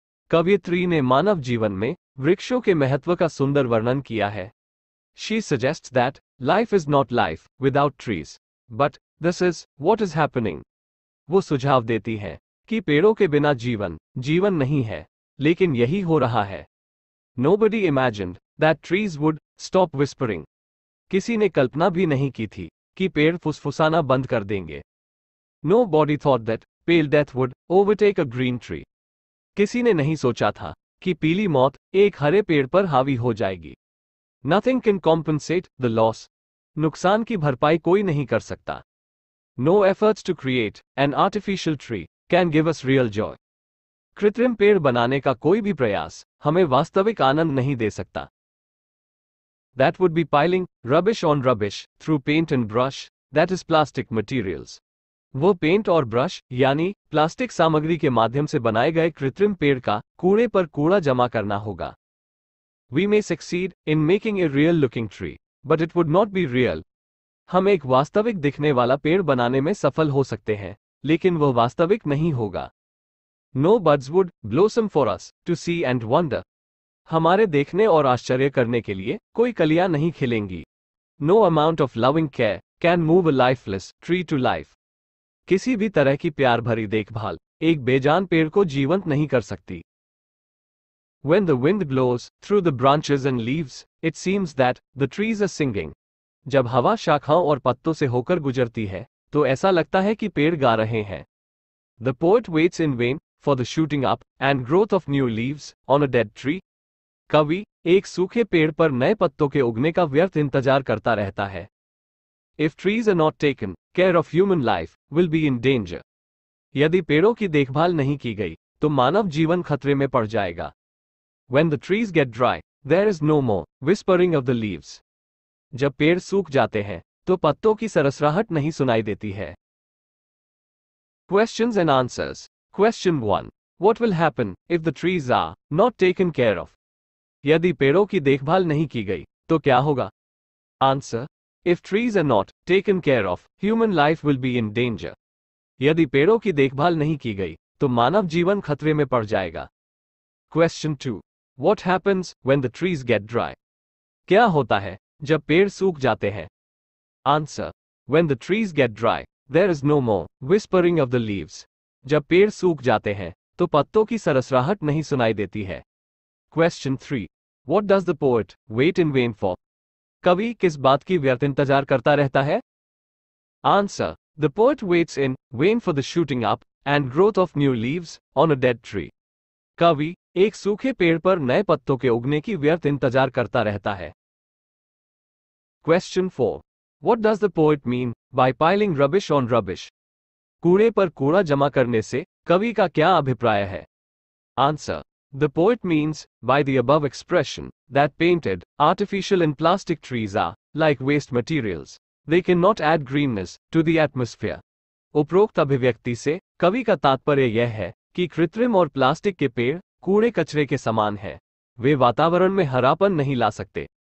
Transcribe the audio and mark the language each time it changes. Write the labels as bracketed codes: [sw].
[hi] कवयित्री ने मानव जीवन में वृक्षों के महत्व का सुंदर वर्णन किया है। [en] She suggests that life is not life without trees, but this is what is happening. [hi] वो सुझाव देती है कि पेड़ों के बिना जीवन जीवन नहीं है, लेकिन यही हो रहा है। [en] Nobody imagined that trees would stop whispering. [hi] किसी ने कल्पना भी नहीं की थी कि पेड़ फुसफुसाना बंद कर देंगे। [en] Nobody thought that pale death would overtake a green tree. [hi] किसी ने नहीं सोचा था कि पीली मौत एक हरे पेड़ पर हावी हो जाएगी। [en] Nothing can compensate the loss. [hi] नुकसान की भरपाई कोई नहीं कर सकता। [en] No efforts to create an artificial tree can give us real joy. [hi] कृत्रिम पेड़ बनाने का कोई भी प्रयास हमें वास्तविक आनंद नहीं दे सकता। [en] That would be piling rubbish on rubbish through paint and brush, that is plastic materials. [hi] वो पेंट और ब्रश यानी प्लास्टिक सामग्री के माध्यम से बनाए गए कृत्रिम पेड़ का कूड़े पर कूड़ा जमा करना होगा। [en] We may succeed in making a real looking tree, but it would not be real. [hi] हम एक वास्तविक दिखने वाला पेड़ बनाने में सफल हो सकते हैं, लेकिन वह वास्तविक नहीं होगा। [en] No buds would blossom for us to see and wonder. [hi] हमारे देखने और आश्चर्य करने के लिए कोई कलियां नहीं खिलेंगी। [en] No amount of loving care can move a lifeless tree to life. [hi] किसी भी तरह की प्यार भरी देखभाल एक बेजान पेड़ को जीवंत नहीं कर सकती। [en] When the wind blows through the branches and leaves, it seems that the trees are singing. [hi] जब हवा शाखाओं और पत्तों से होकर गुजरती है, तो ऐसा लगता है कि पेड़ गा रहे हैं। [en] The poet waits in vain for the shooting up and growth of new leaves on a dead tree. [hi] कवि एक सूखे पेड़ पर नए पत्तों के उगने का व्यर्थ इंतजार करता रहता है। [en] If trees are not taken care of, human life will be in danger. [hi] यदि पेड़ों की देखभाल नहीं की गई, तो मानव जीवन खतरे में पड़ जाएगा। [en] When the trees get dry, there is no more whispering of the leaves. [hi] जब पेड़ सूख जाते हैं, तो पत्तों की सरसराहट नहीं सुनाई देती है। [en] Questions and answers. Question 1. What will happen if the trees are not taken care of? [hi] यदि पेड़ों की देखभाल नहीं की गई, तो क्या होगा? [en] Answer. If trees are not taken care of, human life will be in danger. [hi] यदि पेड़ों की देखभाल नहीं की गई, तो मानव जीवन खतरे में पड़ जाएगा। [en] Question 2. What happens when the trees get dry? [hi] क्या होता है जब पेड़ सूख जाते हैं? [en] Answer. When the trees get dry, there is no more whispering of the leaves. [hi] जब पेड़ सूख जाते हैं, तो पत्तों की सरसराहट नहीं सुनाई देती है। [en] Question 3. What does the poet wait in vain for? [hi] कवि किस बात की व्यर्थ इंतजार करता रहता है? [en] Answer. The poet waits in vain for the shooting up and growth of new leaves on a dead tree. [hi] कवि एक सूखे पेड़ पर नए पत्तों के उगने की व्यर्थ इंतजार करता रहता है। [en] Question 4. What does the poet mean by piling rubbish on rubbish? [hi] कूड़े पर कूड़ा जमा करने से कवि का क्या अभिप्राय है? [en] Answer. The poet means by the above expression that painted, artificial and plastic trees are like waste materials. They cannot add greenness to the atmosphere. [hi] उपरोक्त अभिव्यक्ति से कवि का तात्पर्य यह है कि कृत्रिम और प्लास्टिक के पेड़ कूड़े कचरे के समान है। वे वातावरण में हरापन नहीं ला सकते।